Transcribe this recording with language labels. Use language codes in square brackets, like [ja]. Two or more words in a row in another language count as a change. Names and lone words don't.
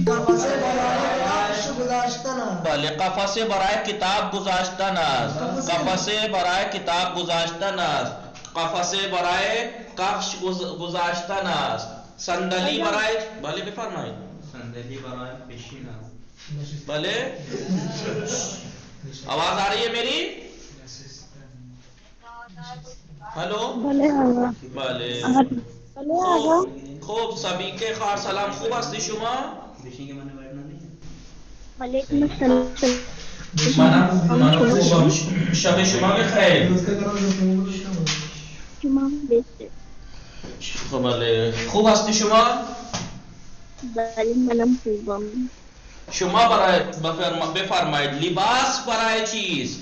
[fa] قفسه برای کفش گذاشتن است. بله قفسه برای کتاب گذاشتن است. قفسه برای کتاب گذاشتن است. قفسه برای کفش گذاشتن است. صندلی برای بله بفرمایید. صندلی برای پیشین است. [ur] بله آواز آ رہی ہے میری؟ ہلو [fa] بله آقا. بله بله آقا. خوب [ur] سبھی کے [fa] خیر سلام. خوب هستی شما؟ [ur] پیشین کے معنی بیٹھنا نہیں. [ar] وعلیکم السلام. [fa] من خوبم. شب شما بخیر. شما بهتر. بله خوب هستی شما؟ بله منم خوبم. شما برای بفرمایید لباس برای چیز